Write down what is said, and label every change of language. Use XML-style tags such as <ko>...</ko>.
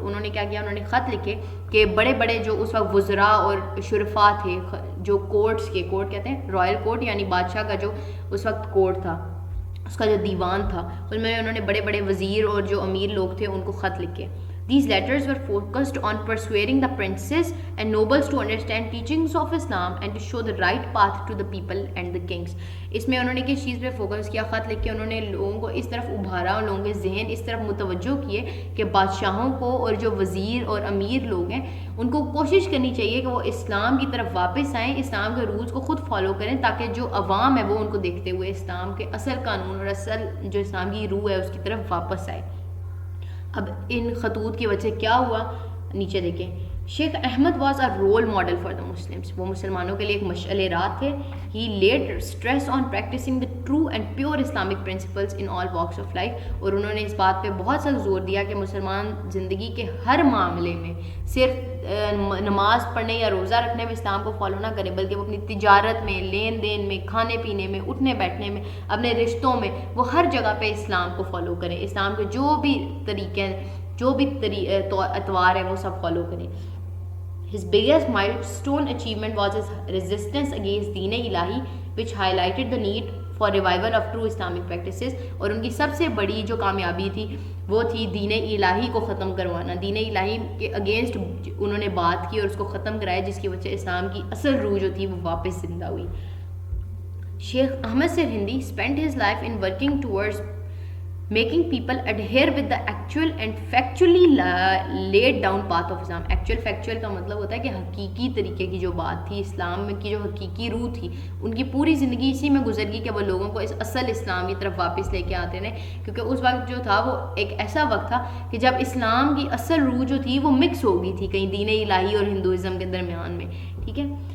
<ur>انہوں نے کیا کیا؟ انہوں نے خط لکھے کہ بڑے بڑے جو اس وقت وزراء اور شرفاء تھے, جو کورٹس کے, کورٹ کہتے ہیں رائل کورٹ یعنی بادشاہ کا جو اس وقت کورٹ تھا, اس کا جو دیوان تھا, اس میں انہوں نے بڑے بڑے وزیر اور جو امیر لوگ تھے ان کو خط لکھے.</ur> <en>These letters were focused on persuading the princes and nobles to understand teachings of Islam and to show the right path to the people and the kings.</en> <ur>اس میں انہوں نے کس چیز پہ فوکس کیا؟ خط لکھ کے انہوں نے لوگوں کو اس طرف ابھارا, اور لوگوں کے ذہن اس طرف متوجہ کیے کہ بادشاہوں کو اور جو وزیر اور امیر لوگ ہیں ان کو کوشش کرنی چاہیے کہ وہ اسلام کی طرف واپس آئیں, اسلام کے رولز کو خود فالو کریں, تاکہ جو عوام ہے وہ ان کو دیکھتے ہوئے اسلام کے اصل قانون اور اصل جو اسلام کی روح ہے اس کی طرف واپس آئے. اب ان خطوط کی وجہ سے کیا ہوا نیچے دیکھیں.</ur> <en>Shaikh Ahmad was a role model for the Muslims.</en> <ur>وہ مسلمانوں کے لیے ایک مشعل راہ تھے.</ur> <en>He laid stress on practicing the true and pure Islamic principles in all walks of life.</en> <ur>اور انہوں نے اس بات پہ بہت سخت زور دیا کہ مسلمان زندگی کے ہر معاملے میں صرف نماز پڑھنے یا روزہ رکھنے میں اسلام کو فالو نہ کریں, بلکہ وہ اپنی تجارت میں, لین دین میں, کھانے پینے میں, اٹھنے بیٹھنے میں, اپنے رشتوں میں, وہ ہر جگہ پہ اسلام کو فالو کریں. اسلام کے جو بھی طریقے ہیں, جو بھی اطوار ہیں, وہ سب فالو کریں.</ur> <en>His biggest milestone achievement was his resistance against Din Ilahi, which highlighted the need for revival of true Islamic practices.</en> <ur>اور ان کی سب سے بڑی جو کامیابی تھی وہ تھی دین الہی کو ختم کروانا. دین الہی کے اگینسٹ انہوں نے بات کی اور اس کو ختم کرایا, جس کی وجہ سے اسلام کی اصل روح جو تھی وہ واپس زندہ ہوئی.</ur> <en>Shaikh Ahmad Sirhindi spent his life in working towards making people adhere with the actual and factually laid down path of Islam. Actual factual</en> <ur>کا مطلب ہوتا ہے کہ حقیقی طریقے کی جو بات تھی اسلام میں کی, جو حقیقی روح تھی, ان کی پوری زندگی اسی میں گزر گئی کہ وہ لوگوں کو اس اصل اسلام کی طرف واپس لے کے آتے رہے. کیونکہ اس وقت جو تھا وہ ایک ایسا وقت تھا کہ جب اسلام کی اصل روح جو تھی وہ مکس ہو گئی تھی کہیں دین الہی اور ہندوازم کے درمیان میں. ٹھیک ہے.</ur>